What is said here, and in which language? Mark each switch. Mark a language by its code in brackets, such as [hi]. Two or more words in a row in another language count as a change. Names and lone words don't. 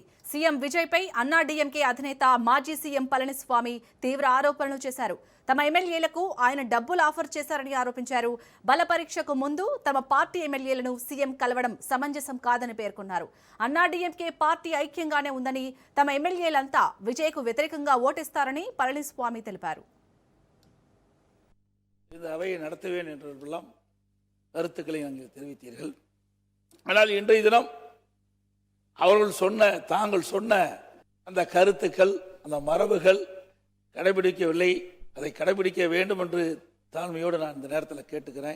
[te] సీఎం విజయ్పై అన్నా డీఎంకే అధినేత మాజీ సీఎం పళనిస్వామి తీవ్ర ఆరోపణలు చేశారు. తమ ఎమ్మెల్యేలకు ఆయన డబ్బులు ఆఫర్ చేశారని ఆరోపించారు. బలపరీక్షకు ముందు తమ పార్టీ ఎమ్మెల్యేలను సీఎం కలవడం సమంజసం కాదని పేర్కొన్నారు. అన్నా డీఎంకే పార్టీ ఐక్యంగానే ఉందని, తమ ఎమ్మెల్యేలంతా విజయ్కు వ్యతిరేకంగా ఓటేస్తారని పళనిస్వామి తెలిపారు. [ta] கருத்துக்களை அங்கே தெரிவித்தீர்கள். ஆனால் இன்றைய தினம் அவர்கள் தாங்கள் சொன்ன அந்த கருத்துக்கள், அந்த மரபுகள் கடைபிடிக்கவில்லை. அதை கடைபிடிக்க வேண்டும் என்று தாழ்மையோடு நான் இந்த நேரத்தில் கேட்டுக்கிறேன்.